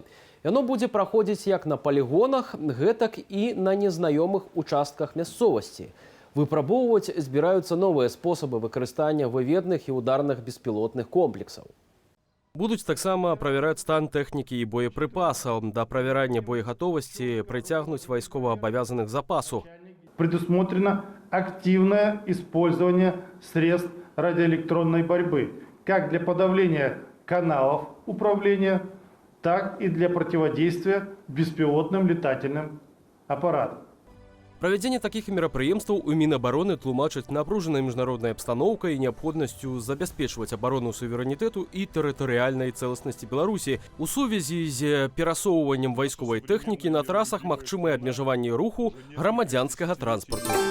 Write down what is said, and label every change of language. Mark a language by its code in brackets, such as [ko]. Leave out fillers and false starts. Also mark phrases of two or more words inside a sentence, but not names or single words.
[be] Яно будзе праходзіць як на палігонах, гэтак і на незнаёмых участках мясцовасці. Выпрабоўваць збіраюцца новыя спосабы выкарыстання выведных і ударных беспілотных комплексаў. Будуць таксама правяраць стан тэхнікі і боепрыпасаў. Да правярання боегатовасці прыцягнуць вайсковаабавязаных запасу. [ru] Предусмотрено активное использование средств радиоэлектронной борьбы, как для подавления каналов управления, так и для противодействия беспилотным летательным аппаратам. [be] Правядзенне такіх мерапрыемстваў у Мінабароны тлумачаць напружанай міжнароднай абстаноўкай і неабходнасцю забяспечваць абарону суверэнітэту і тэрытарыяльнай цэласнасці Беларусі. У сувязі з перасоўваннем вайсковай тэхнікі на трасах магчымае абмежаванне руху грамадзянскага транспарту.